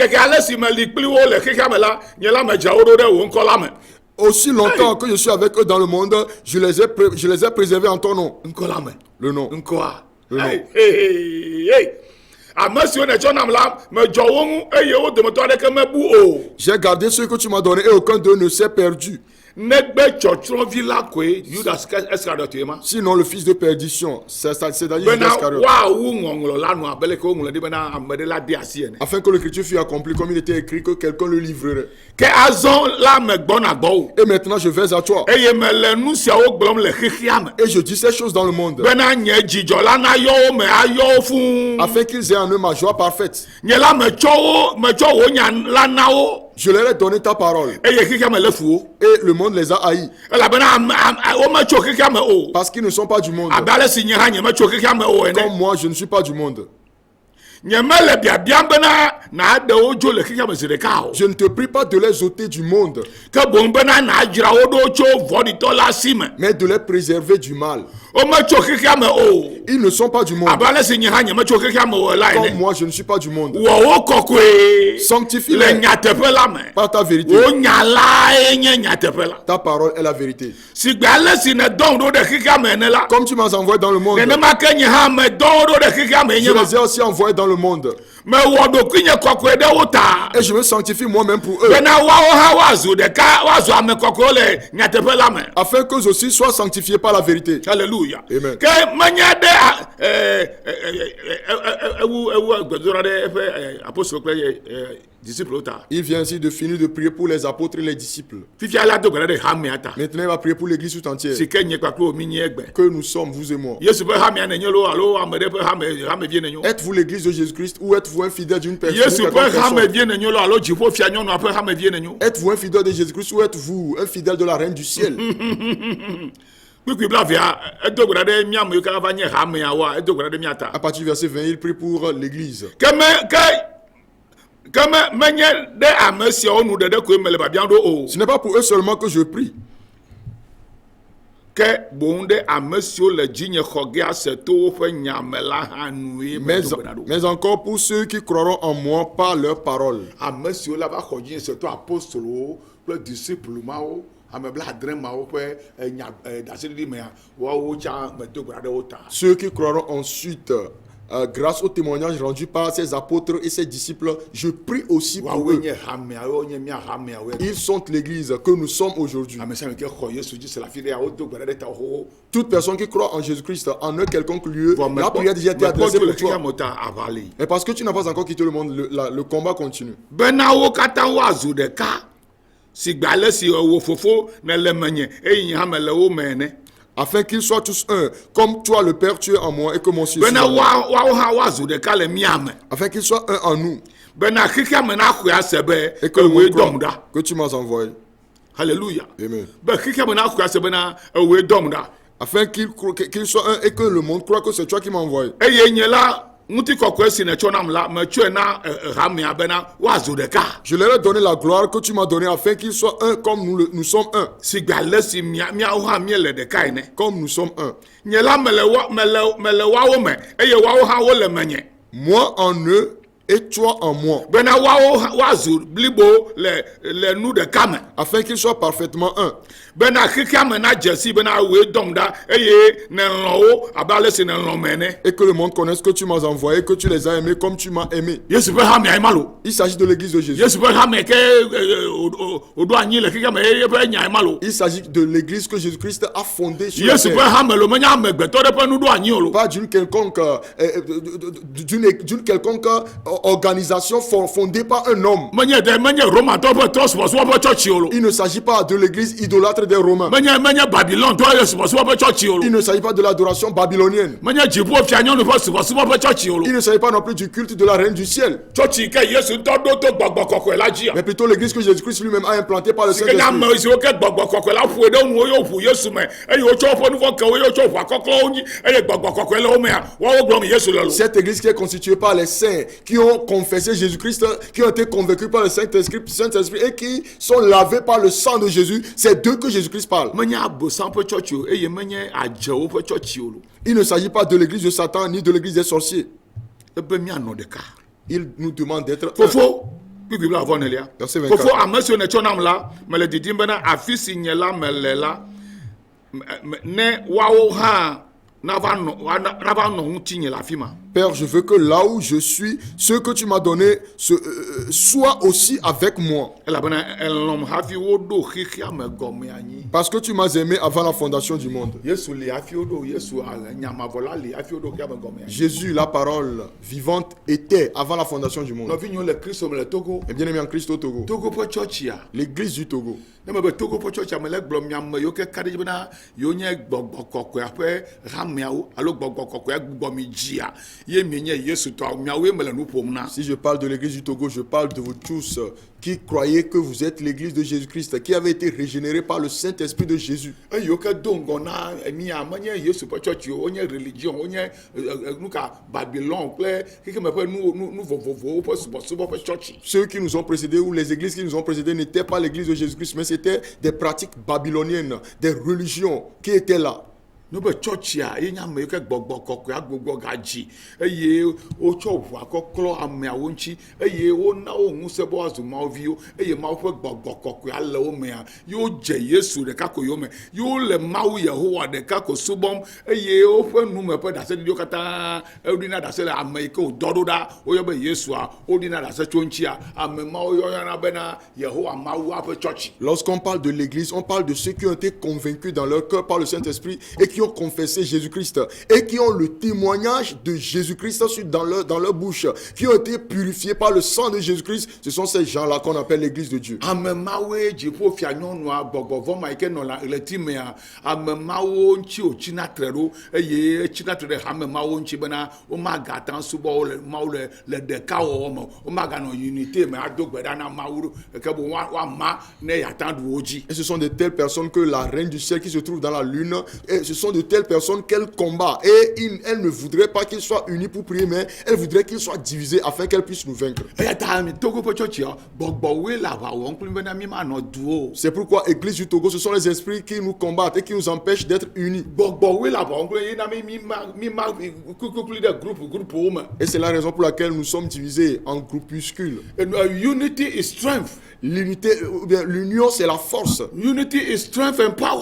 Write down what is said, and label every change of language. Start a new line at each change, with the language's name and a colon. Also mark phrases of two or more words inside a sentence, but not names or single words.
French: Aussi longtemps que je suis avec eux dans le monde, je les ai préservés en ton nom. Le nom. Le nom. J'ai gardé ce que tu m'as donné et aucun d'eux ne s'est perdu.
Ewe: negbe tsɔtsrɔ̃vi la koe Judas Iscariote ma.
French: Sinon, le fils de perdition, c'est-à-dire Judas
Ewe: bena
French: Iscariote.
Ewe: wawu ŋɔŋlɔ la nɔ abe leke woŋlɔ ɖi bena ame ɖe la de asi ene.
French: Afin que l'écriture fût accomplie comme il était écrit, que quelqu'un le livrerait.
Ewe: ke azɔ la me gbɔna gbɔwo.
French: Et maintenant, je vais à toi.
Ewe: eye mele nu siawo gblɔm le xexea me.
French: Et je dis ces choses dans le monde.
Ewe: bena nye dzidzɔ la na yɔ wo me ayɔ wo fũu.
French: Afin qu'ils aient en eux ma joie parfaite.
Ewe: nye la metsɔ wo nya la na wo.
French: Je leur ai donné ta parole.
Ewe: eye xexea me le fu wo.
French: Et le monde les a haïs.
Ewe: elabena wo metso xexea me o.
French: Parce qu'ils ne sont pas du monde.
Ewe: abe ale si nye hã nye metso xexea me o ene.
French: Comme moi, je ne suis pas du monde.
Ewe: nye mele biabiam bena na aɖewo dzo le xexea me zi ɖeka o.
French: Je ne te prie pas de les ôter du monde,
Ewe: ke boŋ bena na dzra wo ɖo tso vɔɖitɔ la si me.
French: mais de les préserver du mal.
Ewe: wo metso xexea me o.
French: Ils ne sont pas du monde.
Ewe: abe ale si nye hã nye metso xexea me o la
French: Comme
Ewe: ene.
French: moi, je ne suis pas du monde.
Ewe: wɔ wo kɔkɔe. le
French: Sanctifie-les
Ewe: nyateƒe la me.
French: par ta vérité.
Ewe: wo nya lae nye nyateƒe la.
French: Ta parole est la vérité.
Ewe: sigbe ale si ne dɔn ɖo ɖe xexea me ene la.
French: Comme tu m'as envoyé dans le monde,
Ewe: nenema ke nye hã me dɔn ɖo ɖe xexea me
French: je
Ewe: nye ma.
French: les ai aussi envoyés dans le monde.
Ewe: me wɔ ɖokui nye kɔkɔe ɖe wo ta.
French: Et je me sanctifie moi-même pour eux, bena woawo hã woazu ɖeka woazu ame kɔkɔewo le nyateƒe la me. afin qu'eux aussi soient sanctifiés par la vérité. Alléluia. Amen.
Ewe: ke menye ɖe ewu gbedoɖa ɖe eƒe apostolo kple disciple ta.
French: Il vient ainsi de finir de prier pour les apôtres et les disciples.
Ewe: fifia la do gbe ɖe hamea ta.
French: Maintenant, il va prier pour l'église tout entière.
Ewe: si ke nye kpakple wo mi nye egbe.
French: Que nous sommes, vous et moi.
Ewe: yesu ƒe hamea nenye lo alo ame ɖe ƒe hamevie nenyo.
French: Êtes-vous l'église de Jésus-Christ ou êtes-vous un fidèle d'une personne?
Ewe: yesu
French: quelconque
Ewe: ƒe
French: personne?
Ewe: hamevie nenyo lo alo dziƒofia nyɔnua ƒe hamevie nenyo.
French: Êtes-vous un fidèle de Jésus-Christ ou êtes-vous un fidèle de la reine du ciel?
Ewe: kpikpi bla via edo gbe ɖe mía me yiwo katã va nye hameawoa edo gbe ɖe mía ta.
French: À partir du verset 20, il prie pour l'église.
Ewe: ke menye ɖe ame siawo nu ɖeɖe koe me le biabiam ɖo o.
French: Ce n'est pas pour eux seulement que je prie,
Ewe: ke boŋ ɖe ame siwo le dzinye xɔ ge ase to woƒe nya me la hã nue
French: mais,
Ewe: medo gbe ɖa ɖo.
French: mais encore pour ceux qui croiront en moi par leur parole.
Ewe: ame siwo la va xɔ dzinye se to apostolowo kple disciple mawo ame blaadre mawo ƒe nya ɖaseɖiɖi mea woawo tsã medo gbe ɖa ɖe wo ta.
French: Ceux qui croiront ensuite, grâce au témoignage rendu par ses apôtres et ses disciples, je prie aussi pour
Ewe: woawoe
French: eux.
Ewe: nye hameawo nye mía hameawo.
French: Ils sont l'église que nous sommes aujourd'hui.
Ewe: ame sia ame ke xɔ yesu dzi se le afi ɖea wodo gbe ɖa ɖe ta wo.
French: Toute personne qui croit en Jésus-Christ, en un quelconque lieu,
Ewe: Vɔ
French: la prière a déjà été adressée pour le toi.
Ewe: xexea me ta aʋa li.
French: Et parce que tu n'as pas encore quitté le monde, le combat continue.
Ewe: bena wo katã woazu ɖeka si gbe ale si wo fofo ne le menye eye nye hã mele wo me ene.
French: Afin qu'ils soient tous un, comme toi le Père tu es en moi et que mon Fils est
Ewe: bena
French: en moi.
Ewe: woawo hã woazu ɖeka le mía me.
French: Afin qu'ils soient un en nous
Ewe: bena xexea me naxɔe ase be
French: et que le
Ewe: ewoe
French: monde
Ewe: dɔm
French: croit
Ewe: ɖa.
French: que tu m'as envoyé. Alléluia. Amen.
Ewe: be xexea me naxɔe ase bena ewoe dɔm ɖa.
French: Afin qu'ils soient un et que le monde croit que c'est toi qui m'as envoyé.
Ewe: eye nye la ŋutikɔkɔe si netsɔ nam la metsɔe na hamea bena woazu ɖeka.
French: Je leur ai donné la gloire que tu m'as donnée afin qu'ils soient un comme nous sommes un.
Ewe: si gbe ale si míawo hã míele ɖeka ene.
French: Comme nous sommes un.
Ewe: nye la mele woawo me eye woawo hã wole menye.
French: Moi en eux et toi en moi.
Ewe: bena woazu blibo le nu ɖeka me.
French: Afin qu'ils soient parfaitement un.
Ewe: bena xexea me na dze si bena woe dɔm ɖa eye nelɔ̃ wo abe ale si nelɔ̃ me ene.
French: Et que le monde connaisse que tu m'as envoyé, que tu les as aimés comme tu m'as aimé.
Ewe: yesu ƒe hamea ma lo.
French: Il s'agit de l'église de Jésus.
Ewe: yesu ƒe hame ke woɖo anyi le xexea me eƒe nyae ma lo.
French: Il s'agit de l'église que Jésus-Christ a fondée sur
Ewe: yesu
French: la
Ewe: ƒe
French: terre.
Ewe: hame lo menye amegbetɔ ɖe ƒe nu ɖo anyi o lo.
French: Pas d'une quelconque, d'une quelconque organisation fondée par un homme.
Ewe: menye romatɔ ƒe trɔsubɔsubɔ ƒe tsɔtsi o lo.
French: Il ne s'agit pas de l'église idolâtre des Romains.
Ewe: menye babilon tɔ ye subɔsubɔ ƒe tsɔtsi o lo.
French: Il ne s'agit pas de l'adoration babylonienne.
Ewe: menye dziƒo fia nyɔnu ƒe subɔsubɔ ƒe tsɔtsi o lo.
French: Il ne s'agit pas non plus du culte de la reine du ciel.
Ewe: tsɔtsi ke yesu ŋutɔ ɖo to gbɔgbɔ kɔkɔe la dzia.
French: Mais plutôt l'église que Jésus-Christ lui-même a implantée par le
Ewe: ke nye
French: Saint-Esprit.
Ewe: ame siwo ke gbɔgbɔ kɔkɔe la ƒoe ɖe nuwo yewo ƒo yesu me eye wotsɔ woƒe nu vɔ kewo eye wotsɔ ʋua kɔklɔwo nyi eye gbɔgbɔ kɔkɔe le wo mea woawo gblɔm yesu le lo.
French: Cette église qui est constituée par les saints qui ont confessé Jésus-Christ, qui ont été convaincus par le Saint-Esprit et qui sont lavés par le sang de Jésus, c'est d'eux que Jésus-Christ parle.
Ewe: menye abosan ƒe tsɔtsi o eye menye adzewo ƒe tsɔtsi o lo.
French: Il ne s'agit pas de l'église de Satan ni de l'église des sorciers.
Ewe: ebe mianɔ ɖeka.
French: Il nous demande d'être un.
Ewe: fofo kpikpi bla avɔ nelia.
French: Verset 24.
Ewe: fofo ame siwo netsɔ nam la mele didim bena afi si nye la mele la ne woawo hã nava nɔ ŋutinye le afi ma.
French: Père, je veux que là où je suis, ce que tu m'as donné soit aussi avec moi.
Ewe: elabena elɔm hafi woɖo xexea me gɔme anyi.
French: Parce que tu m'as aimé avant la fondation du monde.
Ewe: Yesu li hafi woɖo Yesu nyamavɔla li hafi woɖo xexea me gɔme anyi.
French: Jésus, la parole vivante, était avant la fondation du monde.
Ewe: Nɔvi nyɔnu le Kristo me le Togo.
French: Et bien aimé en Christ au Togo.
Ewe: Togo ƒe tsɔtsia.
French: L'église du Togo.
Ewe: Ne me be Togo ƒe tsɔtsia me le gblɔm miame yiwo ke ka ɖe dzi bena yiwo nye gbɔgbɔ kɔkɔea ƒe hameawo alo gbɔgbɔ kɔkɔea gbugbɔ mi dzia ye mienye Yesu tɔa miawoe me le nu ƒom na.
French: Si je parle de l'église du Togo, je parle de vous tous qui croyez que vous êtes l'église de Jésus-Christ, qui avez été régénérés par le Saint-Esprit de Jésus.
Ewe: Eyiwo ke do ŋgɔ na mia menye Yesu ƒe tsɔtsiwo wonye religion wonye nuka Babylon kple xexeme ƒe nu vovovowo ƒe subɔsubɔ ƒe tsɔtsi.
French: Ceux qui nous ont précédés ou les églises qui nous ont précédés n'étaient pas l'église de Jésus-Christ, mais c'était des pratiques babyloniennes, des religions qui étaient là.
Ewe: Ne be tsɔtsia ye nye ame yi ke gbɔgbɔ kɔkɔea gbogbo gadzi eye wotsɔ ʋua kɔklɔ ameawo ŋuti eye wona wo ŋusẽ be woazu Mawu viwo eye Mawu ƒe gbɔgbɔ kɔkɔea le wo mea yewo dze Yesu ɖeka ko yome yewo le Mawu Yehowa ɖeka ko subɔm eye woƒe nume ƒe ɖaseɖiɖiwo katã woɖina ɖase le ame yi ke wòdɔ ɖo ɖa woyɔ be Yesua woɖina ɖase tso ŋutia ame mawo yɔna bena Yehowa Mawua ƒe tsɔtsi.
French: Lorsqu'on parle de l'église, on parle de ceux qui ont été convaincus dans leur cœur par le Saint-Esprit et qui ont confessé Jésus-Christ et qui ont le témoignage de Jésus-Christ dans leur bouche, qui ont été purifiés par le sang de Jésus-Christ. Ce sont ces gens-là qu'on appelle l'église de Dieu.
Ewe: Ame mawoe dziƒo fia nyɔnua gbɔgbɔvɔ ma yi ke nɔ la ɣleti mea ame mawo ŋuti wòtsina tre ɖo eye etsina tre ɖe hame mawo ŋuti bena womagata subɔ wo le Mawu le ɖeka wɔwɔ me womaganɔ unité me ado gbe ɖa na Mawu ke bo woama ne yeata ɖu wo dzi.
French: Et ce sont de telles personnes que la reine du ciel qui se trouve dans la lune, et ce sont de telles personnes qu'elle combat. Et elle ne voudrait pas qu'ils soient unis pour prier, mais elle voudrait qu'ils soient divisés afin qu'elle puisse nous vaincre. C'est pourquoi Église du Togo, ce sont les esprits qui nous combattent et qui nous empêchent d'être unis. Et c'est la raison pour laquelle nous sommes divisés en groupuscules.
English: Unity is strength.
French: L'unité, ou bien l'union, c'est la force.
English: Unity is strength and power.